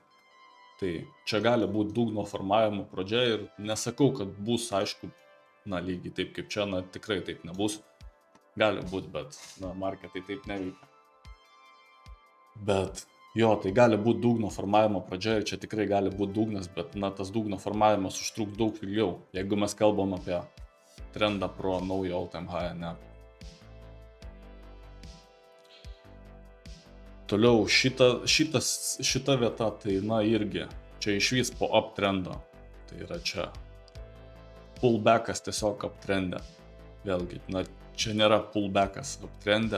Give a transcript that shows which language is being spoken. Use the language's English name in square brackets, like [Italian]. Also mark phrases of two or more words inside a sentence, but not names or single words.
[Lithuanian] Tai čia gali būti dugno formavimo pradžia ir nesakau, kad bus, aišku, na, lygiai taip kaip čia, na, tikrai taip nebus. Gali būti, bet, na, marketai taip neveikia. Bet jo, tai gali būti dugno formavimo pradžia ir čia tikrai gali būti dugnas, bet, na, tas dugno formavimas užtruks daug ilgiau, jeigu mes kalbam apie trendą pro naują [English] all-time high, [Lithuanian] ne. Toliau šita vieta, tai, na, irgi čia išvis po uptrendo, tai yra čia pullbackas tiesiog uptrende, vėlgi, na, čia nėra pullbackas uptrende.